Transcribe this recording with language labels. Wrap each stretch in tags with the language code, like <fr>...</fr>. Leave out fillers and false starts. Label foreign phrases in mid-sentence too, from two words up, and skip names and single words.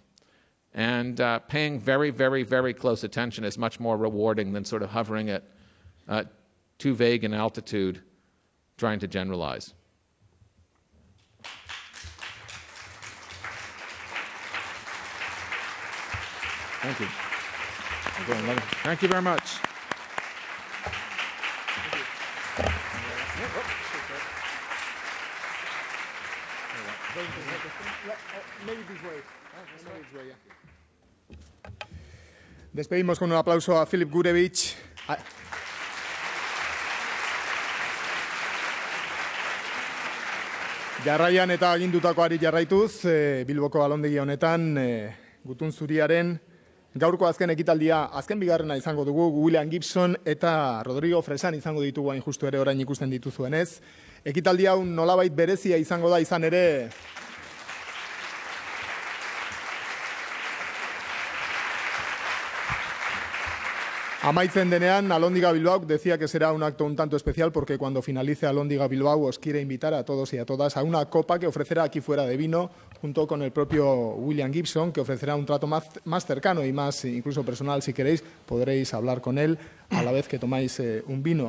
<en>And paying very, very, very close attention is much more rewarding than sort of hovering at too vague an altitude, trying to generalize. Thank you. Thank you very much.</en> <es>Despedimos con un aplauso a Filip Gurevich.</es> <eu>Jarraian eta agindutakoari jarraituz, Bilboko Alhóndigi honetan, Gutun Zuriaren gaurko azken ekitaldia, azken bigarrena izango dugu, Gibson eta Rodrigo Fresán izango ditugu hain justu ere orain ikusten dituzuenez. Ekitaldia hau nolabait berezia izango da izan ere amaitzen denean,</eu> <es>Alhóndiga Bilbao decía que será un acto un tanto especial porque cuando finalice Alhóndiga Bilbao os quiere invitar a todos y a todas a una copa que ofrecerá aquí fuera de vino junto con el propio Gibson, que ofrecerá un trato más cercano y más incluso personal si queréis. Podréis hablar con él a la vez que tomáis un vino.</es>